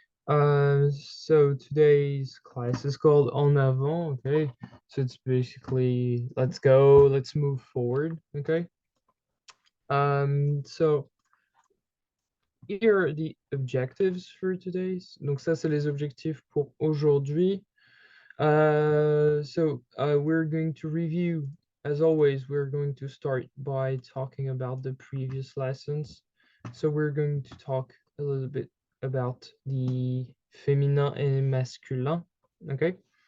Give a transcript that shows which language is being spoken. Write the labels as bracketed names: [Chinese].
[English] So today's class is called En Avant, okay? So it's basically, let's go, let's move forward, okay? So here are the objectives for today's. [French] Donc ça, c'est les objectifs pour aujourd'hui. [English] We're going to review, as always, we're going to start by talking about the previous lessons. So we're going to talk a little bit about the [French] féminin et masculin, [English] okay?